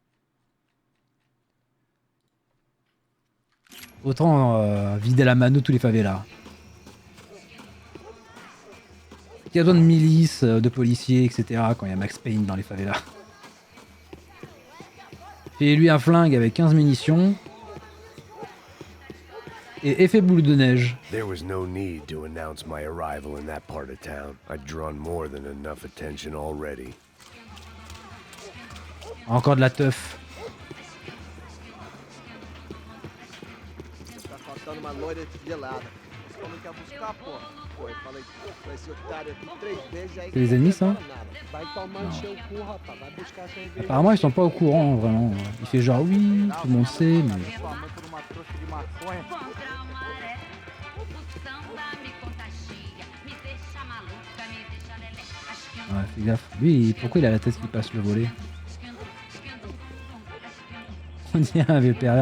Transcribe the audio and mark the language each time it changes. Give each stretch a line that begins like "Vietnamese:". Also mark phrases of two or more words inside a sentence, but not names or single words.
French: Autant vider à la mano tous les favelas. Il y a besoin de milices, de policiers, etc. quand il y a Max Payne dans les favelas. Fais-lui un flingue avec 15 munitions. Et effet boule de neige.
English: There was no need to announce my arrival in that part of town. I'd drawn more than enough attention already.
French: Encore de la teuf.
Portuguese: Tá faltando uma loira gelada. Como quer buscar, pô? Pô, eu falei, esse otário aqui 3 vezes aí.
French: C'est les ennemis, ça?
Portuguese: Vai tomar no seu cu, rapaz. Vai buscar cerveja.
French: Apparemment, ils sont pas au courant, vraiment. Il fait genre oui, tout le monde sait, mais... Ouais, fais gaffe. Lui, pourquoi il a la tête qui passe le volet? On dirait un VPR.